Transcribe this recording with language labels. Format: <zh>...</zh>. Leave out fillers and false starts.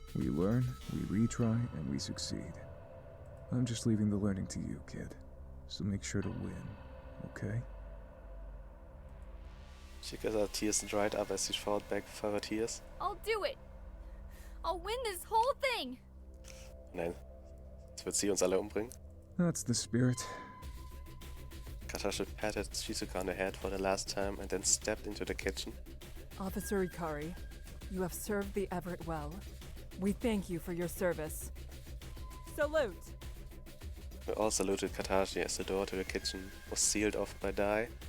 <en>We learn, we retry, and we succeed. I'm just leaving the learning to you, kid. So make sure to win, okay? She got her tears dried up as she fought back for her tears. I'll do it. I'll win this whole thing.</en> <de>Nein, jetzt wird sie uns alle umbringen.</de> <en>That's the spirit. Katashi patted Shizuka on the head for the last time and then stepped into the kitchen. Officer Ikari, you have served the Everett well. We thank you for your service. Salute! We all saluted Katashi as the door to the kitchen was sealed off by Dai.</en>